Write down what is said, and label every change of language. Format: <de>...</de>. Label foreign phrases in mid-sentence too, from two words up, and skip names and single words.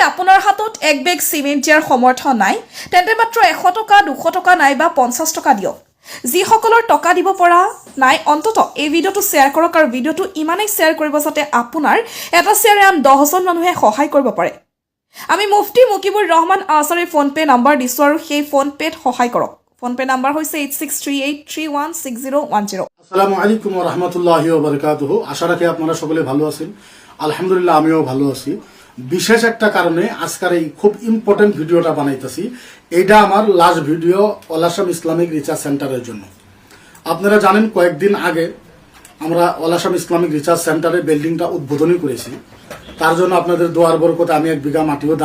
<as>আপোনাৰ হাতত এক বেগ সিমেন্ট দিয়াৰ সমৰ্থ নাই তেন্তে মাত্ৰ 100 টকা 200 টকা নাইবা 50 টকা দিয়ক যিসকলৰ টকা দিব পৰা নাই অন্তত এই ভিডিঅ'টো শ্বেয়াৰ কৰক আৰু ভিডিঅ'টো ইমানেই শ্বেয়াৰ কৰিব যাতে আপোনাৰ এটা শ্বেয়াৰে আন 10জন মানুহে সহায় কৰিব পাৰে আমি মুফতি মুকিবুৰ ৰহমান আজহাৰীৰ ফোন পে নাম্বাৰ দিছো আৰু সেই ফোন পেত সহায় কৰক ফোন পে নাম্বাৰ হৈছে 8638316010</as> <ar>السلام عليكم ورحمة الله وبركاته</ar> <bn>আশা রাখি আপনারা সকলে ভালো আছেন আলহামদুলিল্লাহ আমিও ভালো আছি বিশেষ একটা কারণে আজকের এই খুব ইম্পর্টেন্ট ভিডিওটা বানাইতেছি এইটা আমার</bn> <en>last video</en> <bn>ওলাশাম ইসলামিক রিসার্চ সেন্টারের জন্য আপনারা জানেন কয়েকদিন আগে আমরা ওলাশাম ইসলামিক রিসার্চ সেন্টারে বিল্ডিংটা উদ্বোধনী করেছি তার জন্য আপনাদের দোয়ার বরকতে আমি 1 বিঘা মাটিও দান</bn>